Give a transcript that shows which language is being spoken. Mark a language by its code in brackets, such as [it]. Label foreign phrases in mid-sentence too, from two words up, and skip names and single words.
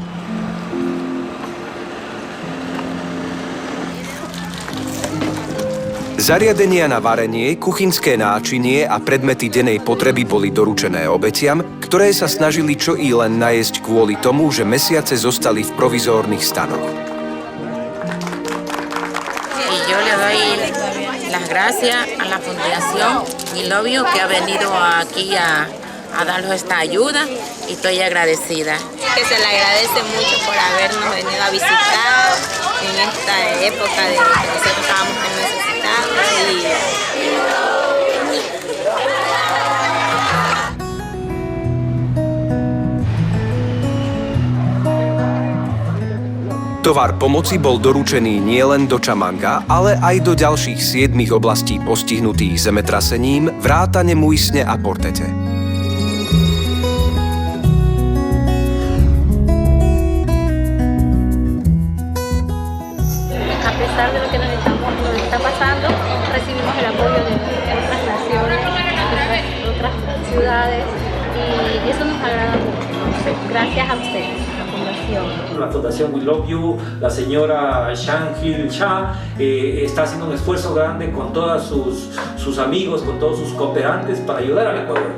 [sk] Zariadenia na varenie, kuchynské náčinie a predmety dennej potreby boli doručené obetiam, ktoré sa snažili čo i len najesť kvôli tomu, že mesiace zostali v provizórnych stanoch. [es] Yo le doy las gracias a la Fundación We Love You que ha venido aquí a darnos esta ayuda y estoy agradecida. Que se le agradece mucho por habernos venido a visitar en esta época de que nosotros estábamos tan necesitados [sk] Tovar pomoci bol doručený nielen do Chamanga, ale aj do ďalších 7 oblastí postihnutých zemetrasením, vrátane Muisne a Portete. [es] A pesar de lo que nos está pasando, recibimos el apoyo de otras naciones, de otras ciudades, y eso nos agrada mucho. Gracias a ustedes, la Fundación. La Fundación We Love You, la señora Zhang Gilza, está haciendo un esfuerzo grande con todos sus amigos, con todos sus cooperantes para ayudar al Ecuador.